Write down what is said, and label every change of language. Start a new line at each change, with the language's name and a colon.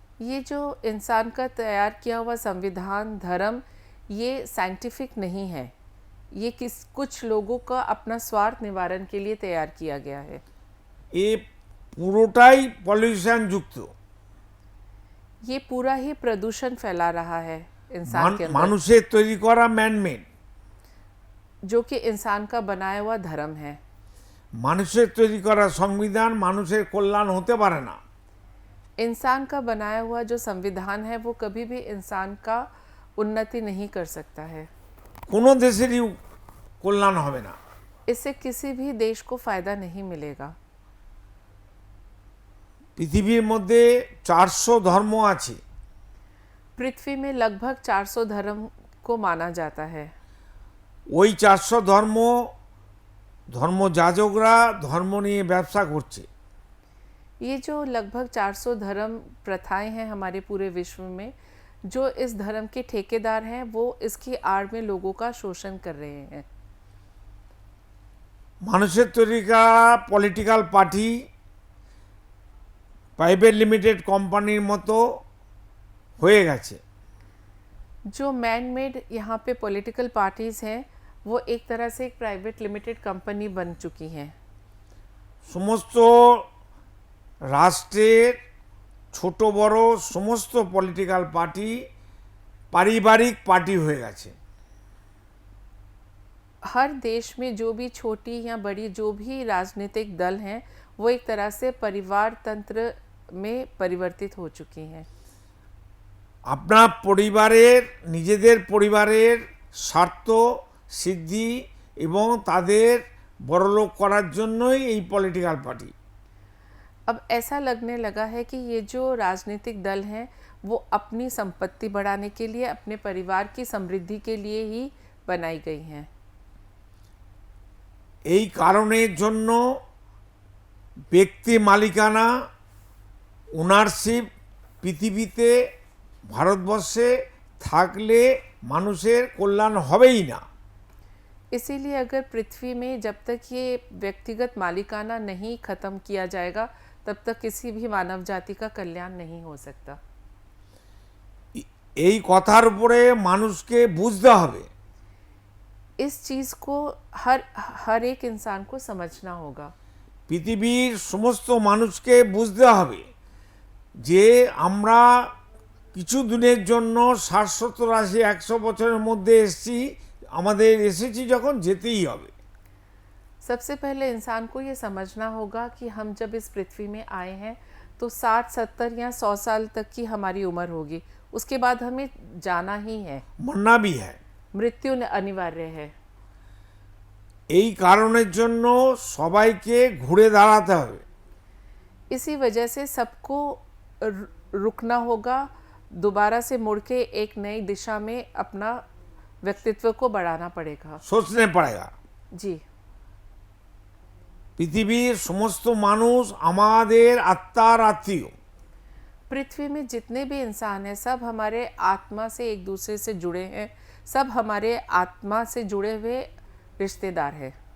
Hindi: ये जो इंसान का तैयार किया हुआ संविधान धर्म ये साइंटिफिक नहीं है, ये कुछ लोगों का अपना स्वार्थ निवारण के लिए तैयार किया गया है।
Bangla: এ পুরোটাই পলিউশন যুক্ত।
Hindi: ये पूरा ही प्रदूषण फैला रहा है इंसान के अंदर,
Bangla: মানুষের তৈরি করা ম্যানমেড,
Hindi: जो कि इंसान का बनाया हुआ धर्म है।
Bangla: মানুষের তৈরি করা সংবিধান মানুষের কল্যাণ হতে পারে না।
Hindi: इंसान का बनाया हुआ जो संविधान है वो कभी भी इंसान का उन्नति नहीं कर सकता है,
Bangla: কোনো দেশেরই কল্যাণ হবে না।
Hindi: इससे किसी भी देश को फायदा नहीं मिलेगा।
Bangla: পৃথিবীর মধ্যে 400 ধর্ম আছে।
Hindi: पृथ्वी में लगभग 400 धर्म को माना जाता है।
Bangla: ওই 400 ধর্মযাজকরা ধর্ম নিয়ে ব্যবসা করছে।
Hindi: ये जो लगभग 400 धर्म प्रथाएं हैं हमारे पूरे विश्व में, जो इस धर्म के ठेकेदार हैं वो इसकी आड़ में लोगों का शोषण कर रहे हैं।
Bangla: মানুষের তৈরি করা পলিটিক্যাল পার্টি প্রাইভেট লিমিটেড কোম্পানির মতো হয়ে গেছে।
Hindi: जो मैन मेड यहाँ पे पॉलिटिकल पार्टीज़ हैं वो एक तरह से एक प्राइवेट लिमिटेड कंपनी बन चुकी हैं।
Bangla: সমস্ত রাষ্ট্রের ছোট বড় সমস্ত পলিটিক্যাল পার্টি পারিবারিক পার্টি হয়ে গেছে।
Hindi: हर देश में जो भी छोटी या बड़ी जो भी राजनीतिक दल हैं वो एक तरह से परिवार तंत्र में परिवर्तित हो चुकी हैं।
Bangla: আপনার পরিবারের নিজেদের পরিবারের স্বার্থ সিদ্ধি এবং তাদের বড়লোক করার জন্যই এই পলিটিক্যাল পার্টি।
Hindi: अब ऐसा लगने लगा है कि ये जो राजनीतिक दल हैं वो अपनी संपत्ति बढ़ाने के लिए, अपने परिवार की समृद्धि के लिए ही बनाई गई हैं।
Bangla: এই কারণের জন্য ব্যক্তি মালিকানা ওনারশিপ পৃথিবীতে ভারতবর্ষে থাকলে মানুষের কল্যাণ হবেই না।
Hindi: इसीलिए अगर पृथ्वी में जब तक ये व्यक्तिगत मालिकाना नहीं खत्म किया जाएगा तब तक किसी भी मानव जाति का कल्याण नहीं हो सकता।
Bangla: এই কথার উপরে মানুষকে বুঝতে হবে।
Hindi: इस चीज़ को हर एक इंसान को समझना होगा।
Bangla: পৃথিবীর সমস্ত মানুষকে বুঝতে হবে যে আমরা কিছু দিনের জন্য 60-70-80-100 বছরের মধ্যে এসেছি, আমাদের এসেছি যখন যেতেই হবে।
Hindi: सबसे पहले इंसान को ये समझना होगा कि हम जब इस पृथ्वी में आए हैं तो 60-70 या 100 साल तक की हमारी उम्र होगी। उसके बाद हमें जाना ही है, মরনা भी है। मृत्यु अनिवार्य है।
Bangla: এই কারণের জন্য সবাইকে ঘুরে দাঁড়াতে হবে।
Hindi: इसी वजह से सबको रुकना होगा, दोबारा से मुड़ के एक नई दिशा में अपना व्यक्तित्व को बढ़ाना पड़ेगा। सोचने पड़ेगा। जी,
Bangla: পৃথিবীর সমস্ত মানুষ আমাদের আত্মার আত্মীয়।
Hindi: पृथ्वी में जितने भी इंसान हैं सब हमारे आत्मा से एक दूसरे से जुड़े हैं, सब हमारे आत्मा से जुड़े हुए रिश्तेदार हैं।